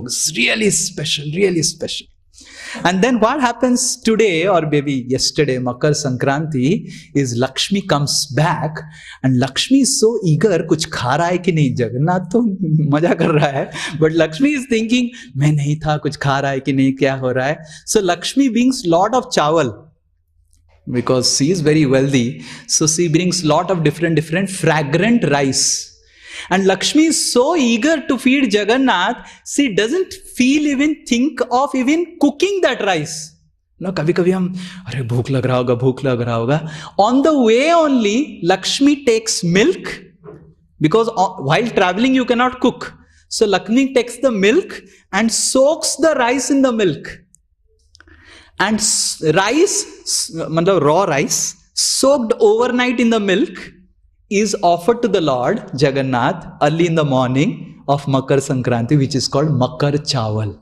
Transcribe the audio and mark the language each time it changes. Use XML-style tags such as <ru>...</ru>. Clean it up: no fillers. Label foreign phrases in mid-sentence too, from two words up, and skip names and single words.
<en>It's really special, really special. And then what happens today or maybe yesterday, Makar Sankranti, is Lakshmi comes back and Lakshmi is so eager,</en> <hi>kuch kha raha hai ki nahi? Jagannath to maja kar raha hai,</hi> <en>but Lakshmi is thinking,</en> <hi>main nahi tha, kuch kha raha hai ki nahi, kya ho raha hai?</hi> <en>So Lakshmi brings lot of chawal because she is very wealthy. So she brings lot of different fragrant rice. And Lakshmi is so eager to feed Jagannath, she doesn't think of even cooking that rice. No,</en> <hi>kabhi hum, arey bhook lag raha hoga.</hi> <en>On the way only, Lakshmi takes milk, because while traveling you cannot cook. So Lakshmi takes the milk and soaks the rice in the milk. And rice, raw rice, soaked overnight in the milk, is offered to the Lord Jagannath early in the morning of Makar Sankranti, which is called Makar Chawal.</en>